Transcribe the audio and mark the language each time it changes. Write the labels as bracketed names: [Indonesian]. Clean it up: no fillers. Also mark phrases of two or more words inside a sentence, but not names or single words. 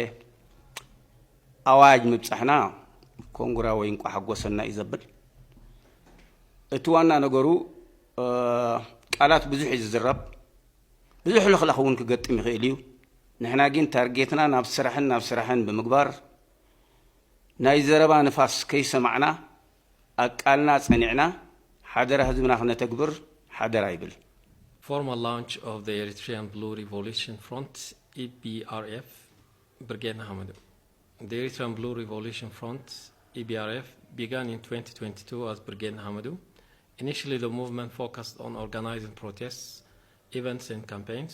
[Tigrinya] ኣዋጅ ምብፃሕና ኮንጉራ ወይ እንቋ ሓጎሰና እዩ ዘብል እቲ ዋና ነገሩ ቃላት ብዙሕ እዩ ዝዝረብ ብዙሕ ልኽለኽ እውን ክገጥም ይኽእል እዩ ንሕና ግን ታርጌትና ናብ ስራሕን ብምግባር ናይ ዘረባ ንፋስ ከይሰማዕና ኣቃልና ፀኒዕና ሓደራ ህዝብና ክነተግብር ሓደራ ይብል [English] Formal launch of the Eritrean Blue Revolution Front, EBRF, Brigade Nahamadou. The Eritrean Blue Revolution Front, EBRF, began in 2022 as Brigade Nahamadou. Initially, the movement focused on organizing protests, events, and campaigns.